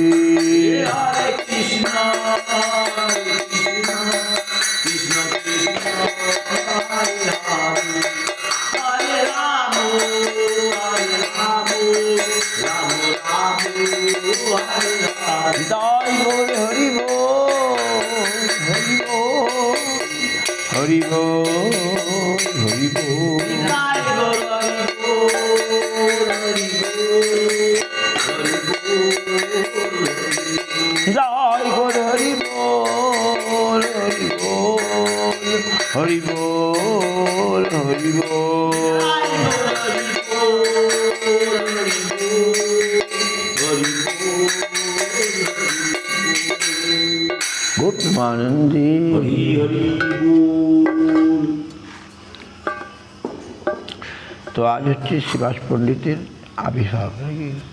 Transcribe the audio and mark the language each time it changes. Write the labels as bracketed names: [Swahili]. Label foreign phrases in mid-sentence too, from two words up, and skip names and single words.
[Sanskrit] हरे कृष्ण, कृष्ण कृष्ण, हरे हरे. हरे राम, राम राम, हरे हरे. [Bangla] জয় বলে হরি হরি হরি জয় গুরু হরি বল, হরি বল, হরি বল, জয় করে হরি বল হরি বল হরি বল গোপমানন্দী তো আজ হচ্ছে শিবাস পণ্ডিতের আবির্ভাব নাকি